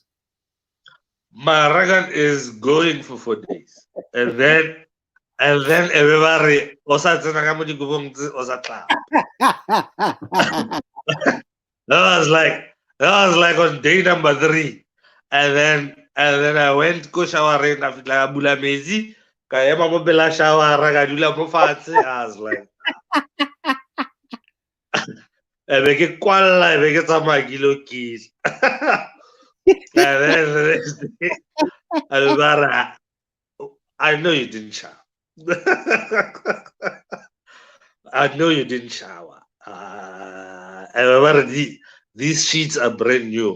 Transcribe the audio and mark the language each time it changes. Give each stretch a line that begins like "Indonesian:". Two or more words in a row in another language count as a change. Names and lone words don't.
English: My record is going for 4 days. And then everybody also clap. That was like on day number 3. And then I went go shower and I like
Tswana: bula mezi. Ka ema mo bela shower ka dula mo fatshe.
English: I was like,
Tswana: e be ke kwalla e be ke tsamaya ke lo kisa.
English: And then the next day, Alvara, I know you didn't shower. I know you didn't shower. Alvara, these sheets are brand new.